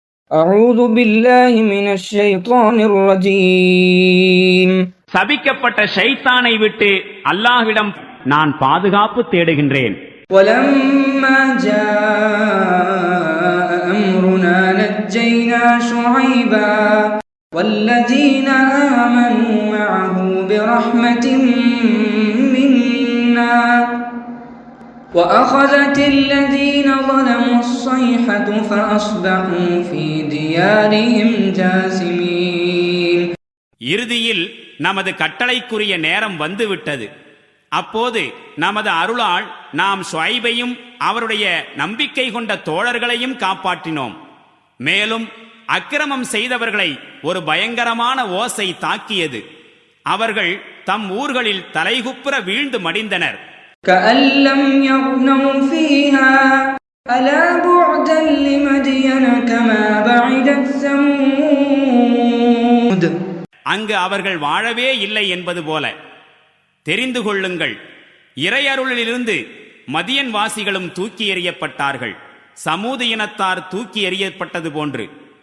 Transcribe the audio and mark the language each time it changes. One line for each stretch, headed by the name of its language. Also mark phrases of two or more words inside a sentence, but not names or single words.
Arabic: أعوذ بالله من الشيطان الرجيم.
Tamil: சபிக்கப்பட்ட ஷைத்தானை விட்டு அல்லாஹ்விடம் நான் பாதுகாப்பு தேடுகின்றேன்.
Arabic: ولما جاء أمرنا نجينا شعيبا والذين آمنوا معه برحمة منا وأخذت الذين ظلموا الصيحة فأصبحوا في ديارهم جاثمين.
Tamil: இறுதியில் நமது கட்டளைக்குரிய நேரம் வந்துவிட்டது. அப்போது நமது அருளால் நாம் ஷுஐபையும் அவருடைய நம்பிக்கை கொண்ட தோழர்களையும் காப்பாற்றினோம். மேலும் அக்கிரமம் செய்தவர்களை ஒரு பயங்கரமான ஓசை தாக்கியது. அவர்கள் தம் ஊர்களில் தலைகுப்புற வீழ்ந்து மடிந்தனர்.
Arabic: كأن لم يغنوا فيها ألا بعدا لمدين كما بعدت ثمود.
Tamil: அங்கு அவர்கள் வாழவே இல்லை என்பது போல தெரிந்து கொள்ளுங்கள், இறையருளிலிருந்து மதியன் வாசிகளும் தூக்கி எறியப்பட்டார்கள், சமூக இனத்தார் தூக்கி எறியப்பட்டது போன்று.